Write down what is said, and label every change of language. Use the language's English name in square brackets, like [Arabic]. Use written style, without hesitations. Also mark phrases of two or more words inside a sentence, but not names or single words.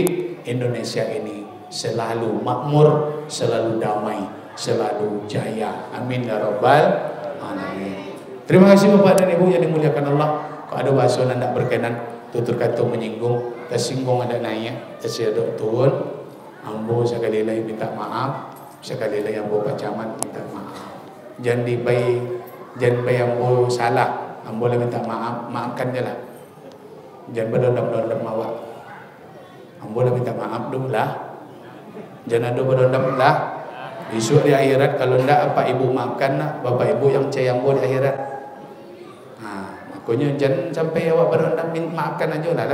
[Indonesian] Indonesia ini selalu makmur, selalu damai, selalu jaya. [Arabic] آمين يا رب العالمين. [Indonesian] Terima kasih Bapak dan Ibu yang dimuliakan Allah. Kalau ada bahasa yang tidak berkenan, tutur kata menyinggung, tersinggung ada naik, tersedok turun, ambo sekali lagi minta maaf, sekali lagi ambo Pak Camat minta maaf. Jangan bayi ambo salah, ambo lagi minta maaf, maafkan je lah. Jangan berdendam-dendam awak. Ambo lagi minta maaf dulu lah. Jangan ada berdendam lah. Besok di akhirat kalau tidak apa ibu maafkan lah, bapak ibu yang caya ambo di akhirat. Makanya jangan sampai awak berdendam maafkan aja lah.